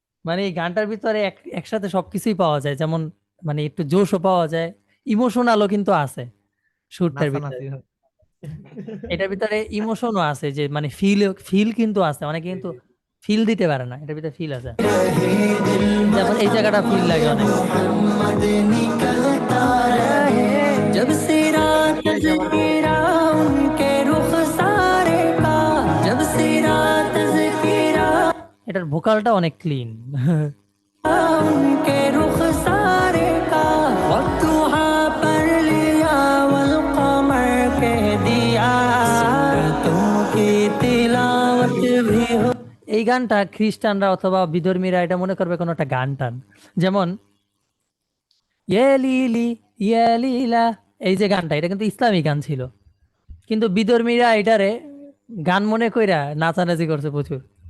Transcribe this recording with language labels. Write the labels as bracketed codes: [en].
[bn] মানে এই গানটার ভিতরে একসাথে সবকিছুই পাওয়া যায়, যেমন মানে একটু জোশও পাওয়া যায়, ইমোশনালও কিন্তু আছে সুরটার ভিতরে। নাচানাচি হয়। এটার ভিতরে ইমোশনও আছে, যে মানে ফিল কিন্তু আছে, অনেকে জি কিন্তু জি ফিল দিতে পারে না, এটার ভিতরে ফিল আছে, যেমন এই জায়গাটা ফিল লাগে অনেক। [hi] जब से रात ज़कीरा उनके रुखसारे का, जब से रात ज़कीरा, [bn] এটার ভোকালটা অনেক ক্লিন। [hi] उनके रुखसारे का, वक्त वहाँ पर लिया वल कमर कह दिया, सूरतों की तिलावत भी हो। [bn] এই গানটা খ্রিস্টানরা অথবা বিধর্মীরা এটা মনে করবে কোনো একটা গান টান, যেমন ইয়ে লিলি ইয়ে লীলা, এই যে গানটা, এটা কিন্তু ইসলামী গান ছিল, কিন্তু বিধর্মীরা এটারে গান মনে কইরা নাচানাচি করছে প্রচুর।